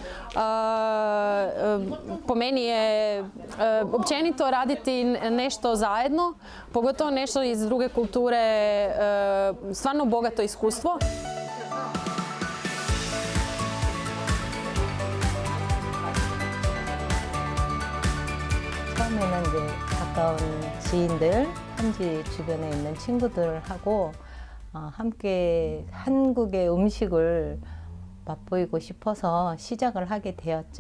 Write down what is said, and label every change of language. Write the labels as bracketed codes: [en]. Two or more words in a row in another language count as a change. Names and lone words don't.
[hr] Po meni je općenito raditi nešto zajedno, pogotovo nešto iz druge kulture, stvarno bogato iskustvo. [ko] 처음에는 이제 가까운 지인들, 현지 주변에 있는 친구들하고 함께 한국의 음식을 맛보이고 싶어서 시작을 하게 되었죠.